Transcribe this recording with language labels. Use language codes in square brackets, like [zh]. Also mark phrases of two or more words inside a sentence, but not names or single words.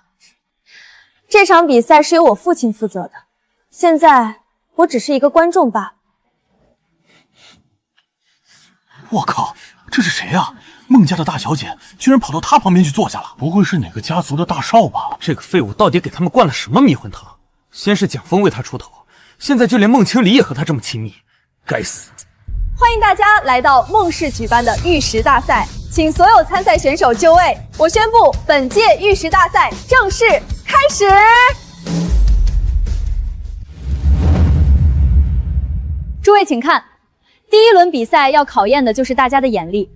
[zh] 这场比賽是由我父親負責的，現在我只是一個觀眾罷了。我靠，這是誰啊？孟家的大小姐居然跑到他旁邊去坐下了，不會是哪個家族的大少吧？這個廢物到底給他們灌了什麼迷魂湯？先是蔣峰為他出頭，現在就連孟青離也和他這麼親密，該死！歡迎大家來到孟氏舉辦的玉石大賽，請所有參賽選手就位。我宣布，本屆玉石大賽正式開始。諸位請看，第一輪比賽要考驗的就是大家的眼力。